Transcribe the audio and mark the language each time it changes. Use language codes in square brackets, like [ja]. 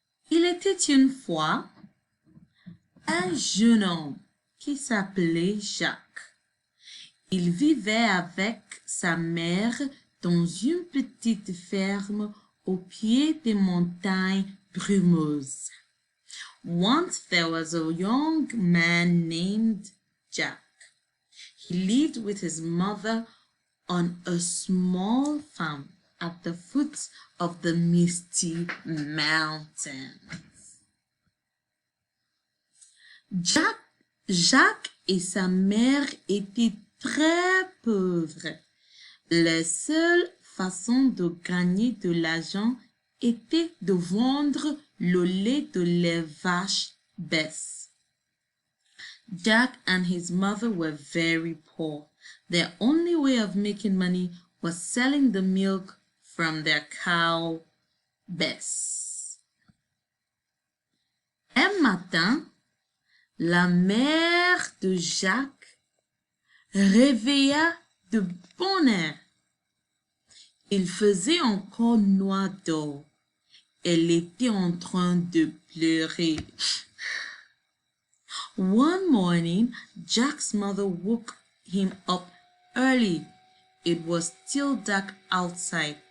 [fr] Il était une fois un jeune homme qui s'appelait Jacques. Il vivait avec sa mère dans une petite ferme au pied des montagnes brumeuses. [en] Once there was a young man named Jack. He lived with his mother on a small farm at the foot of the misty mountains. [fr] Jacques et sa mère étaient très pauvres. La seule façon de gagner de l'argent était de vendre le lait de les vaches Bess. [en] Jack and his mother were very poor. Their only way of making money was selling the milk from their cow Bess. [fr] Un matin, la mère de Jacques réveilla de bonne heure. Il faisait encore noir dehors. Elle était en train de pleurer. [en] One morning, Jack's mother woke him up early. It was still dark outside.